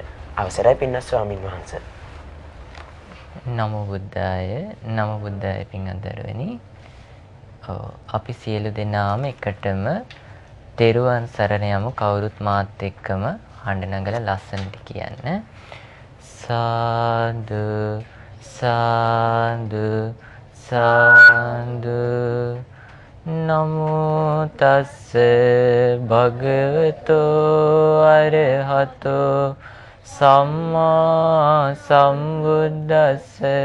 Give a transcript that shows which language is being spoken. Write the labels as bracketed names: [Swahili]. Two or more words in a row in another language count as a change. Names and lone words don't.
[Sinhala] අවසරයි පින්වත් ස්වාමීන් වහන්සේ. [Pali] නමෝ බුද්ධාය පින්වත්නි. [Sinhala] අපි සියලු දෙනාම එකටම තෙරුවන් සරණ යමු. කවුරුත් මාත් එක්කම හඬ නගලා ලස්සනට කියන්න. සාදු සාදු සාදු. [Pali] නමෝ තස්ස භගවතෝ අරහතෝ සම්මා සම්බුද්දස්ස.